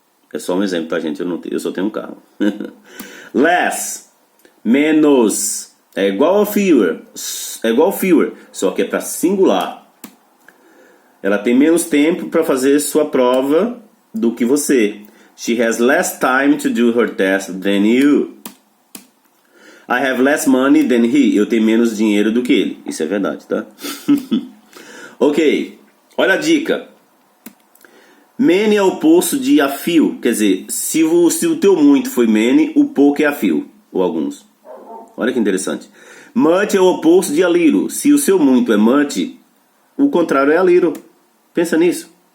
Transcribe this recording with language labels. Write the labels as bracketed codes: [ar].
[pt] É só um exemplo, tá, gente? Eu só tenho um carro. Less, menos. É igual a fewer. É igual a fewer, só que é para singular. Ela tem menos tempo para fazer sua prova do que você. [en] She has less time to do her test than you. I have less money than he. [pt] Eu tenho menos dinheiro do que ele. Isso é verdade, tá? Ok. Olha a dica. Many é o oposto de a few. Quer dizer, se o teu muito foi many, o pouco é a few. Ou alguns. Olha que interessante. Much é o oposto de a little. Se o seu muito é much, o contrário é a little. Pensa nisso.